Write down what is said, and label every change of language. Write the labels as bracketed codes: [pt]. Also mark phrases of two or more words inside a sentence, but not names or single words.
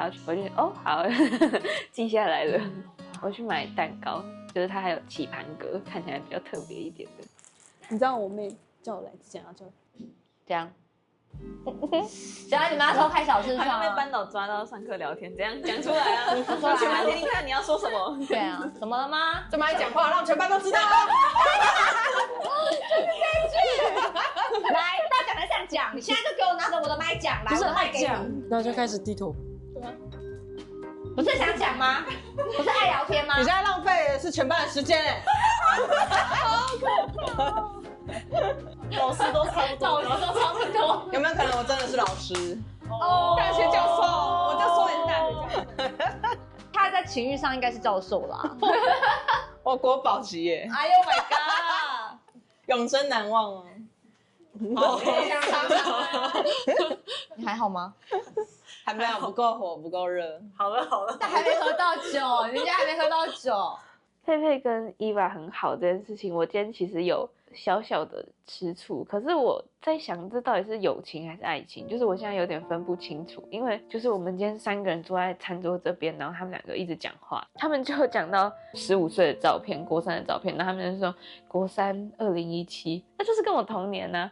[zh] 我就哦好，記下來了。我去買蛋糕，就是它還有棋盤格，看起來比較特別一點的。你知道我妹叫我来之前要叫这样。想要你们要偷開小視窗，好像被班導抓到上課聊天，怎樣講出來啊？說起來聽聽看，你要說什麼？對啊，怎麼了嗎？這麼愛講話，讓全班都知道啊！就是這一句。來，大家講台上講，你現在就給我拿着我的麥講，來，我的麥給你。然後就開始低頭。對啊。不是想講嗎？不是愛聊天嗎？你現在浪費的是全班的時間哎。好可怕。老師都差不多，有沒有可能我真的是老師？大學教授，我就說你是大學教授。他在情欲上應該是教授啦。我國寶級耶！哎呦 [en] my god， [zh] 永生難忘哦。你還好嗎？還沒有，不夠火，不夠熱。好了好了，但還沒喝到酒，人家還沒喝到酒。佩佩跟伊娃很好这件事情，我今天其實有小小的吃醋，可是我在想这到底是友情還是愛情，就是我現在有點分不清楚，因為就是我們今天3個人坐在餐桌這邊，然後他們2個一直講話，他們就講到15歲的照片，國3的照片，然後他們就說國3 2017，那就是跟我同年啊，